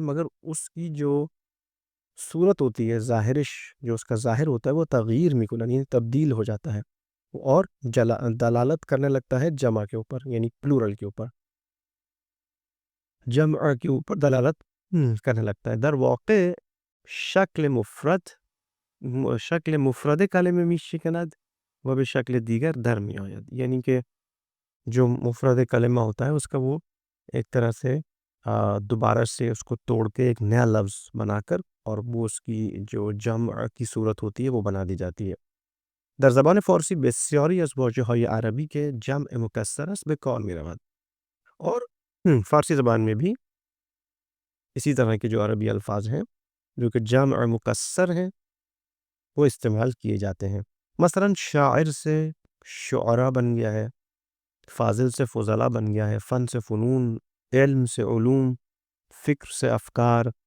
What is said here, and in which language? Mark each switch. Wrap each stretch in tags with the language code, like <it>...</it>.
<ur>مگر اس کی جو صورت ہوتی ہے، ظاہرش جو اس کا ظاہر ہوتا ہے، وہ</ur> <fa>تغییر میکنن</fa> <ur>یعنی تبدیل ہو جاتا ہے، اور دلالت کرنے لگتا ہے جمع کے اوپر، یعنی پلورل کے اوپر، جمع کے اوپر دلالت کرنے لگتا ہے.</ur> <fa>در واقع شکل مفرد شکل مفرد کلمه میشکند و به شکل دیگر در می آید.</fa> <ur>یعنی کہ جو مفرد کلمہ ہوتا ہے اس کا وہ ایک طرح سے دوبارہ سے اس کو توڑ کے ایک نیا لفظ بنا کر اور وہ اس کی جو جمع کی صورت ہوتی ہے وہ بنا دی جاتی ہے.</ur> <fa>در زبان فارسی بسیاری از واژه‌های عربی که جمع مکسر است به کار می رود.</fa> <ur>اور فارسی زبان میں بھی اسی طرح کے جو عربی الفاظ ہیں جو کہ جمع مکسر ہیں وہ استعمال کیے جاتے ہیں. مثلا شاعر سے شعراء بن گیا ہے، فاضل سے فضلاء بن گیا ہے، فن سے فنون، علم سے علوم، فکر سے افکار،</ur>